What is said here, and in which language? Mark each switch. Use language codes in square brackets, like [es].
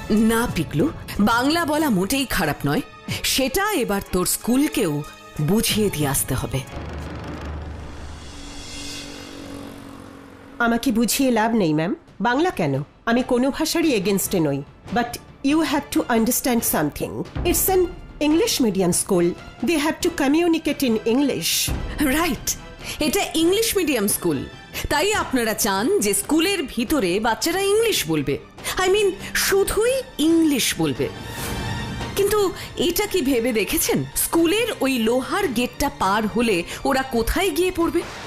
[bn] না পিকলু, বাংলা বলা মোটেই খারাপ নয়। সেটা এবার তোর স্কুলকেও বুঝিয়ে দিয়ে আসতে হবে। আমাকে বুঝিয়ে লাভ নেই ম্যাম। বাংলা কেন, আমি কোনো ভাষারই এগেনস্টে নই, but [en] you have to understand something. It's an English medium school. They have to communicate in English. [bn] Right, এটা ইংলিশ মিডিয়াম স্কুল, তাই আপনারা চান যে স্কুলের ভিতরে বাচ্চারা ইংলিশ বলবে, [en] I mean [bn] শুধুই ইংলিশ বলবে। কিন্তু এটা কি ভেবে দেখেছেন স্কুলের ওই লোহার গেটটা পার হলে ওরা কোথায় গিয়ে পড়বে?